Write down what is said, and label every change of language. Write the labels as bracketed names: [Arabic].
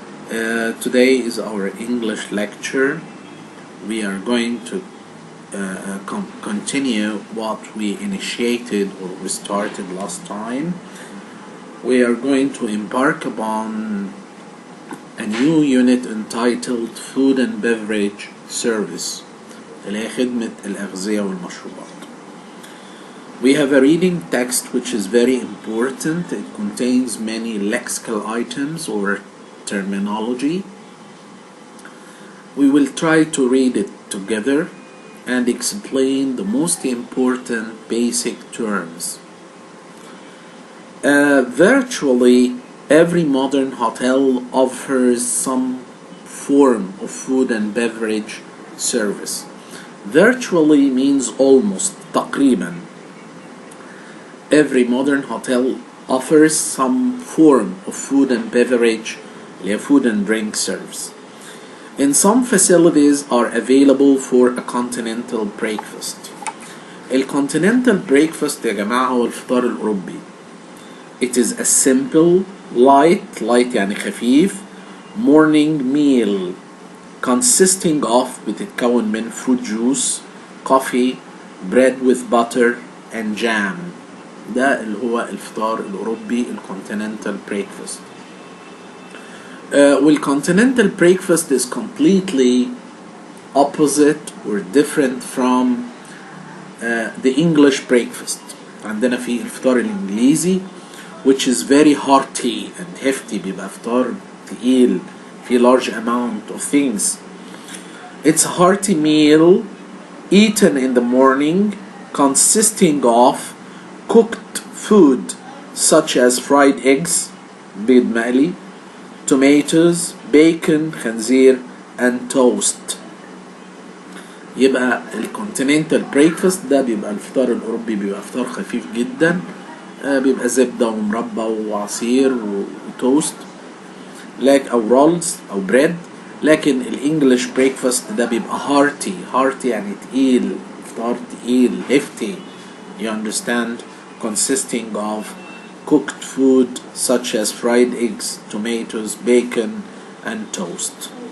[English] Today is our English lecture. We are going to continue what we initiated or we started last time. We are going to embark upon a new unit entitled Food and Beverage Service. [Arabic] اللي هي خدمة الأغذية والمشروبات. [English] We have a reading text which is very important. It contains many lexical items or terminology. We will try to read it together and explain the most important basic terms. Virtually every modern hotel offers some form of food and beverage service. Virtually means almost, [Arabic] تقريبا. [English] Every modern hotel offers some form of food and beverage, food and drink service. And some facilities are available for a continental breakfast. [Arabic] ال [English] continental breakfast [Arabic] يا جماعة هو الفطار الأوروبي. [English] It is a simple, light [Arabic] يعني خفيف, [English] morning meal consisting of [Arabic] بتتكون من [English] fruit juice, coffee, bread with butter and jam. [Arabic] ده اللي هو الفطار الأوروبي ال [English] continental breakfast. والcontinental breakfast is completely opposite or different from the English breakfast. [Arabic] عندنا في الفطار الإنجليزي [English] which is very hearty and hefty, [Arabic] بيبقى فطار تقيل في [English] large amount of things. It's a hearty meal eaten in the morning consisting of cooked food such as fried eggs, [Arabic] بيض مقلي, [English] tomatoes, bacon, [Arabic] خنزير [English] and toast. [Arabic] يبقى ال [English] continental breakfast [Arabic] ده بيبقى الفطار الأوروبي, بيبقى فطار خفيف جدا, بيبقى زبدة ومربى وعصير وتوست أو رولز أو بريد. لكن [English] الانجليش بريكفاست [Arabic] ده بيبقى [English] hearty [Arabic] يعني تقيل, فطار تقيل, [English] hefty, you understand, consisting of cooked food such as fried eggs, tomatoes, bacon and toast.